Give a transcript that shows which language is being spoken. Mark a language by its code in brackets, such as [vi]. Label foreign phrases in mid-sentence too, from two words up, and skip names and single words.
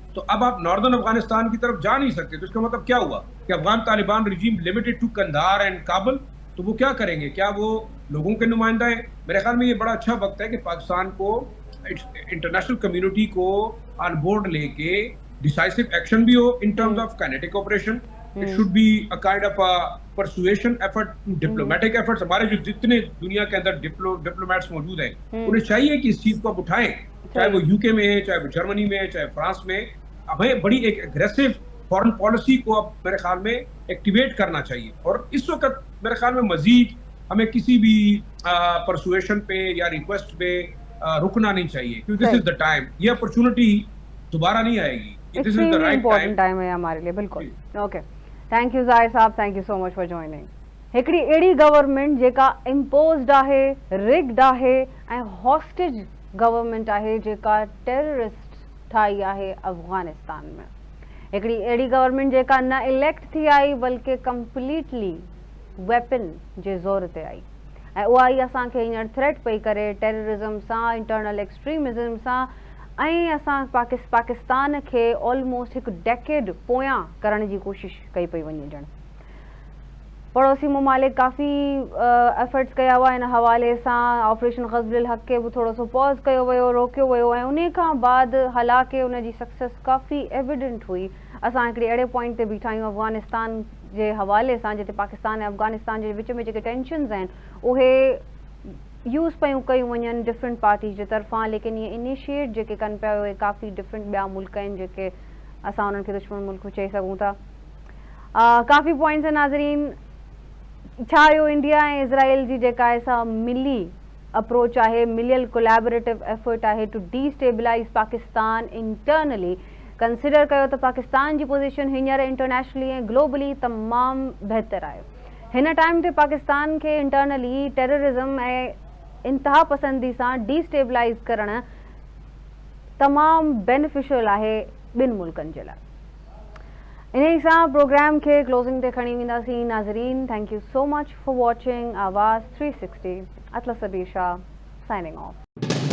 [ur] تو اب آپ ناردرن افغانستان کی طرف جا نہیں سکتے۔ تو اس کا مطلب کیا ہوا کہ افغان طالبان [en] regime limited to Kandahar and Kabul. [ur] تو وہ کیا کریں گے? کیا وہ لوگوں کے نمائندہ ہے؟ میرے خیال میں یہ بڑا اچھا وقت ہے کہ پاکستان کو, [en] international community [ur] کو [en] on board [ur] لے کے [en] decisive action [ur] بھی ہو [en] in terms of kinetic operation. It should be a kind of a persuasion effort, diplomatic efforts. [ur] ہمارے جو جتنے دنیا کے اندر ڈپلومیٹس موجود ہیں انہیں چاہیے کہ اس چیز کو آپ اٹھائیں، چاہے وہ یوکے میں ہے، چاہے وہ جرمنی میں ہے، چاہے فرانس میں. ہمیں بڑی ایک [en] aggressive foreign policy [ur] کو اب میرے خیال میں ایکٹیویٹ کرنا چاہیے. اور اس وقت میرے خیال میں مزید ہمیں کسی بھی پرسوئیشن پہ یا ریکویسٹ پہ رکنا نہیں چاہیے، کیونکہ [en] this is the time. [ur] یہ اپورچونٹی دوبارہ نہیں آئے گی. [en] This is the right [ur] ٹائم ہے ہمارے لیے۔ بالکل. [en] OK, thank you [ur] ظاہر صاحب, [en] thank you so much for joining. [sd] हिकिड़ी अहिड़ी गवर्नमेंट जेका इम्पोज्ड आहे, रिग्ड आहे ऐं [en] hostage government [sd] आहे जेका टेररिस्ट ठाही आहे अफगानिस्तान में। हिकिड़ी अहिड़ी गवर्नमेंट जेका न इलेक्ट थी आई बल्कि [en] completely weapon [sd] जे ज़ोर ते आई ऐं उहा ई असांखे हींअर थ्रेट पई करे टेररिज्म सां, [en] internal extremism [sd] सां। ऐं असां पाकिस्तान खे ऑलमोस्ट हिकु डेकेड पोयां करण जी कोशिश कई पई वञे। ॼण पड़ोसी ममालिक काफ़ी एफर्ट्स कया हुआ इन हवाले सां। ऑपरेशन ग़ज़्बुल हक़ खे बि थोरो सो पॉज़ कयो वियो, रोकियो वियो ऐं उन खां बाद हालांकि उन जी सक्सेस काफ़ी एविडेंट हुई। असां हिकिड़े अहिड़े पॉइंट ते बीठा आहियूं अफ़गानिस्तान जे हवाले सां जिते पाकिस्तान ऐं अफ़गानिस्तान जे विच में जेके टेंशन्स आहिनि उहे यूज़ पयूं कयूं वञनि [en] different parties [sd] जे तरफ़ां। लेकिन इहे इनिशिएट जेके कनि पिया उहे काफ़ी डिफरेंट ॿिया मुल्क आहिनि जेके असां उन्हनि खे दुश्मन मुल्क चई सघूं था। काफ़ी पॉइंट्स आहिनि नाज़रीन। छा इहो इंडिया ऐं इज़राइल जी जेका आहे सा मिली अप्रोच आहे, मिलियल [en] collaborative effort [sd] आहे [en] to destabilize Pakistan internally. [sd] कंसिडर कयो त पाकिस्तान जी पोजीशन हींअर इंटरनेशनली ऐं ग्लोबली तमामु बहितर आहे। हिन टाइम ते पाकिस्तान खे [en] internally terrorism [sd] ऐं इंतहा पसंदी सां डीस्टेबलाइज़ करणु तमामु बेनिफिशियल आहे ॿिनि मुल्कनि जे लाइ। इन सां प्रोग्राम के क्लोजिंग ते खणी वेंदासीं नाज़रीन। [en] Thank you so much for watching Awaz 360. Atla Sabir Shah signing off.